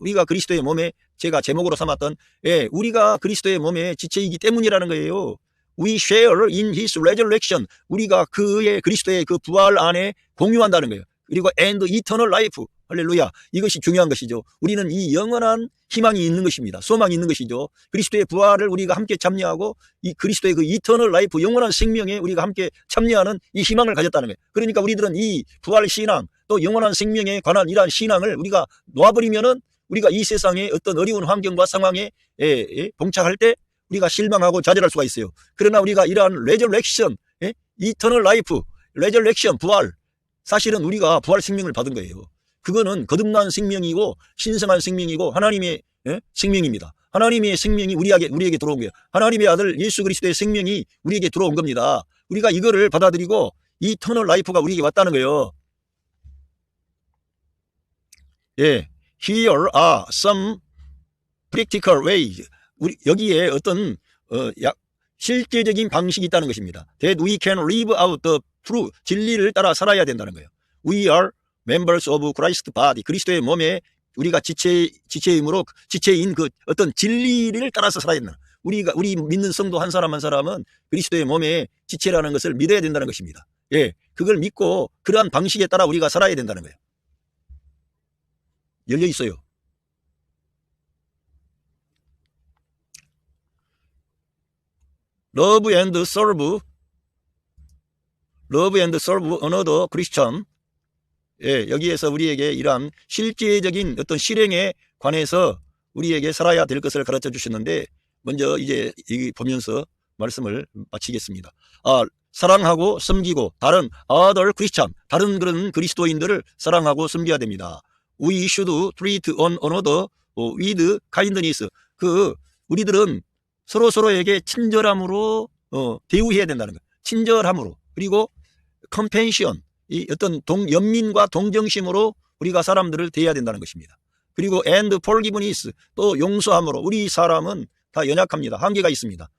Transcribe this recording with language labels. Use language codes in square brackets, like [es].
[ko] 우리가 그리스도의 몸에, 제가 제목으로 삼았던, 예, 우리가 그리스도의 몸의 지체이기 때문이라는 거예요. [en] We share in his resurrection. [ko] 우리가 그리스도의 그 부활 안에 공유한다는 거예요. 그리고 [en] and eternal life. [ko] 할렐루야. 이것이 중요한 것이죠. 우리는 이 영원한 희망이 있는 것입니다. 소망이 있는 것이죠. 그리스도의 부활을 우리가 함께 참여하고 이 그리스도의 그 eternal life, 영원한 생명에 우리가 함께 참여하는 이 희망을 가졌다는 거예요. 그러니까 우리들은 이 부활 신앙, 또 영원한 생명에 관한 이러한 신앙을 우리가 놓아버리면은 우리가 이 세상의 어떤 어려운 환경과 상황에 봉착할 때 우리가 실망하고 좌절할 수가 있어요. 그러나 우리가 이러한 resurrection, eternal life, resurrection, 부활, 사실은 우리가 부활 생명을 받은 거예요. 그거는 거듭난 생명이고 신성한 생명이고 하나님의 생명입니다. 하나님의 생명이 우리에게 들어온 거예요. 하나님의 아들 예수 그리스도의 생명이 우리에게 들어온 겁니다. 우리가 이거를 받아들이고 이 터널 라이프가 우리에게 왔다는 거예요. [en] 예, here are some practical ways. [ko] 여기에 어떤 실제적인 방식이 있다는 것입니다. [en] That we can live out the truth. [ko] 진리를 따라 살아야 된다는 거예요. [en] We are members of Christ body, [ko] 그리스도의 몸에 우리가 지체임으로 지체인 그 어떤 진리를 따라서 살아야 된다. 우리 믿는 성도 한 사람 한 사람은 그리스도의 몸에 지체라는 것을 믿어야 된다는 것입니다. 예, 그걸 믿고 그러한 방식에 따라 우리가 살아야 된다는 거예요. 열려 있어요. [en] Love and serve another Christian. [ko] 예, 여기에서 우리에게 이러한 실제적인 어떤 실행에 관해서 우리에게 살아야 될 것을 가르쳐 주셨는데, 먼저 이제 보면서 말씀을 마치겠습니다. 사랑하고 섬기고 다른 [en] other Christian, [ko] 다른 그런 그리스도인들을 사랑하고 섬겨야 됩니다. [en] We should treat one another with kindness. [ko] 우리들은 서로에게 친절함으로 대우해야 된다는 거예요. 친절함으로. 그리고 compassion, 이 어떤 연민과 동정심으로 우리가 사람들을 대해야 된다는 것입니다. 그리고 [en] and forgiveness, [ko] 또 용서함으로. 우리 사람은 다 연약합니다. 한계가 있습니다.